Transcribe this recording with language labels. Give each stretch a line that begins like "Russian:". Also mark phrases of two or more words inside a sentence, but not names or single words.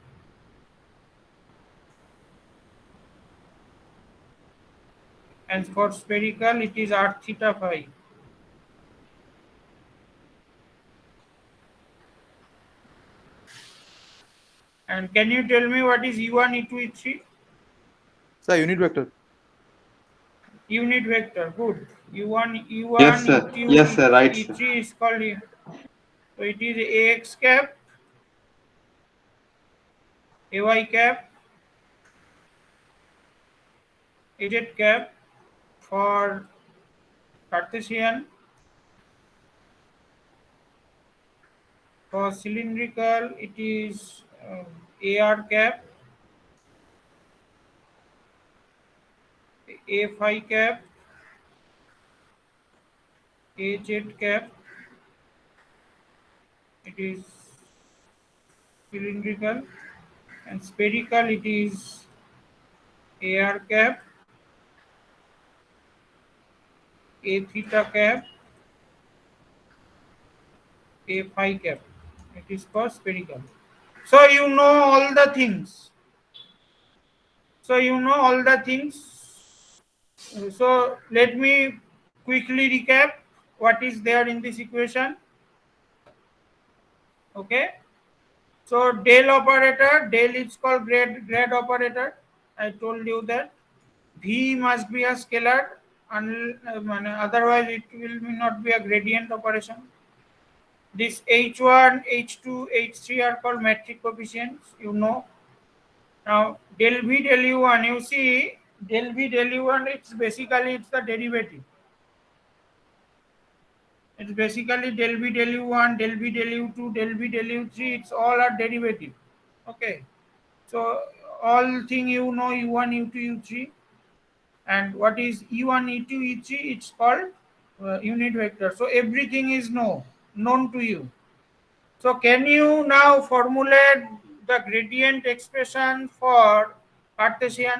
English: And for spherical, it is r theta phi. And can you tell me what is E1, E2, E3? Sir unit vector. Unit vector. Good. U1, Yes, E1, sir. E2, Yes, sir. Right, sir. E3 is called. So it is AX cap, AY cap, AZ cap for Cartesian. For cylindrical, it is AR cap, A phi cap, AZ cap. It is cylindrical, and spherical, it is AR cap, A theta cap, A phi cap. It is for spherical. So you know all the things. So you know all the things. So let me quickly recap what is there in this equation. Okay. So del operator, del is called grad operator. I told you that V must be a scalar, otherwise it will not be a gradient operation. This H1, H2, H3 are called metric coefficients, you know. Now del V del U1, you see del V del U1, it's basically it's the derivative. It's basically del V del U1, del V del U2, del V del U3, it's all are derivative. Okay. So all thing you know U1, U2, U3, and what is E1, E2, E3, it's called unit vector. So everything is known to you. So can you now formulate the gradient expression for Cartesian?